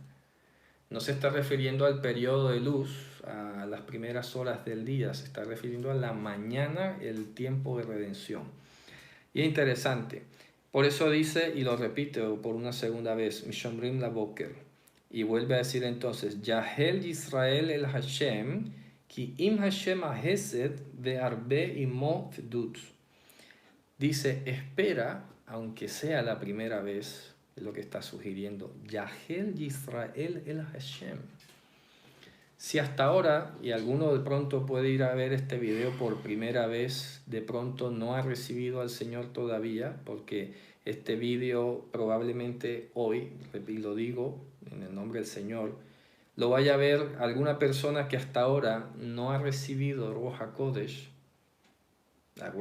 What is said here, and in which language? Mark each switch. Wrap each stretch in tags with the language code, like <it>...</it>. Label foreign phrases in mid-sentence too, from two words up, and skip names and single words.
<es>No se está refiriendo al periodo de luz, a las primeras horas del día, se está refiriendo a la mañana, el tiempo de redención. Y es interesante, por eso dice, y lo repite por una segunda vez,</es> <he>משמרים לבקר,</he> <es>y vuelve a decir entonces,</es> <he>יחל ישראל אל השם, כי עם השם החסד והרבה עמו פדות.</he> <es>Dice, espera, aunque sea la primera vez, es lo que está sugiriendo,</es> <he>יחל ישראל אל השם.</he> <es>Si hasta ahora, y alguno de pronto puede ir a ver este video por primera vez, de pronto no ha recibido al Señor todavía, porque este video probablemente hoy, y lo digo en el nombre del Señor, lo vaya a ver alguna persona que hasta ahora no ha recibido</es> <he>רוח הקודש,</he> <es>¿de acuerdo?</es>